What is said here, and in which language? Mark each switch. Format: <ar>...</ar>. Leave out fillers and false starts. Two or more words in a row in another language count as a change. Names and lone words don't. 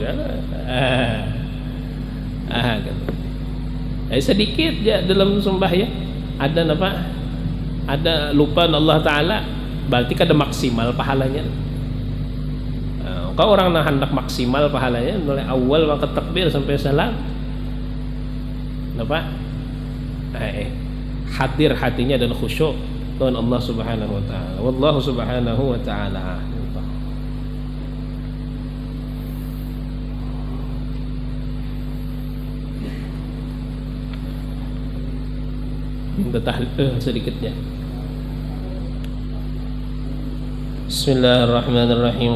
<id>Sedikit ya dalam sembahyang ada apa? Ada lupa</id> <ar>الله تعالى,</ar> <id>berarti kada maksimal pahalanya. Kalau orang hendak maksimal pahalanya mulai awal maka takbir sampai salam. Apa? Hadir hatinya dan khusyuk dengan Allah</id> <ar>سبحانه وتعالى. والله سبحانه وتعالى.</ar> <id>sedikitnya.</id> <ar>Bismillahirrahmanirrahim.</ar>